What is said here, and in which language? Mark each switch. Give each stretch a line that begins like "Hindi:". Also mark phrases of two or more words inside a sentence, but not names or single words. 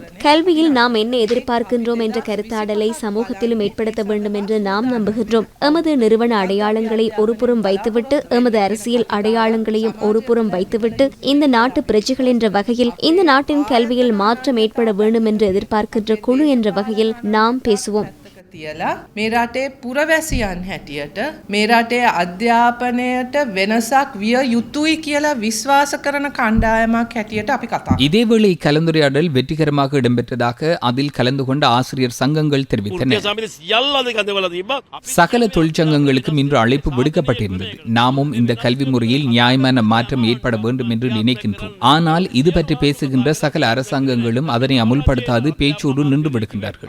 Tamil: கல்வியில் நாம் என்ன எதிர்பார்க்கின்றோம் என்ற கருத்தாடலை சமூகத்திலும் ஏற்படுத்த வேண்டும் என்று நாம் நம்புகின்றோம். எமது நிறுவன அடையாளங்களை ஒருபுறம் வைத்துவிட்டு, எமது அரசியல் அடையாளங்களையும் ஒருபுறம் வைத்துவிட்டு, இந்த நாட்டு பிரஜைகள் என்ற வகையில், இந்த நாட்டின் கல்வியில் மாற்றம் ஏற்பட வேண்டும் என்று எதிர்பார்க்கின்ற குழு என்ற வகையில் நாம் பேசுவோம்.
Sinhala: තියලා මේ රටේ පුරවැසියන් හැටියට මේ රටේ අධ්‍යාපනයට වෙනසක් විය යුතුයි කියලා විශ්වාස කරන කණ්ඩායමක් හැටියට අපි කතා.
Tamil: இதேவேளை கலந்துரையாடல் வெற்றிகரமாக இடம்பெற்றதாக அதில் கலந்து கொண்ட ஆசிரியர் சங்கங்கள் தெரிவித்தன. சகல தொழிற்சங்கங்களுக்கும் இன்று அழைப்பு விடுக்கப்பட்டிருந்தது. நாமும் இந்த கல்வி முறையில் நியாயமான மாற்றம் ஏற்பட வேண்டும் என்று நினைக்கின்றோம். ஆனால் இது பற்றி பேசுகின்ற சகல அரசாங்கங்களும் அதனை அமுல்படுத்தாது பேச்சோடு நின்று விடுகின்றார்கள்.